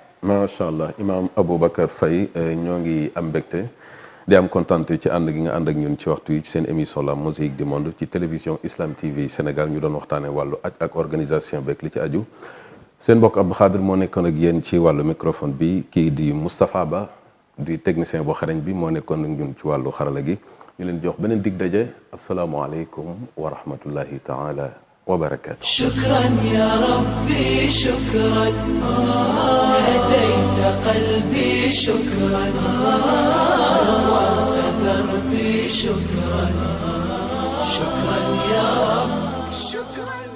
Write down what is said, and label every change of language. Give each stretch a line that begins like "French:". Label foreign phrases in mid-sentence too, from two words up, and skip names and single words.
Arabic: ما شاء الله
Wolof: imam Aboubacar Faye ñoo ngi am mbégte di am kontaante ci ànd gi nga ànd ak ñun ci waxtu yi ci seen émission la mosaïque du monde ci télévision Islam TV Sénégal ñu doon waxtaanee wàllu aj ak organisation beeg li ci aju seen mbokk Abdou Khadir moo nekkoon ak yéen ci wàllu microphone bi kii di Moustapha Ba di technicien bu xarañ bi moo nekkoon ak ñun ci wàllu xarala gi ñu leen jox beneen dig daje
Arabic: السلام عليكم ورحمة الله تعالى وبركاته. شكرا يا ربي شكرا هديت قلبي شكرا نورت دربي شكرا يا رب شكرا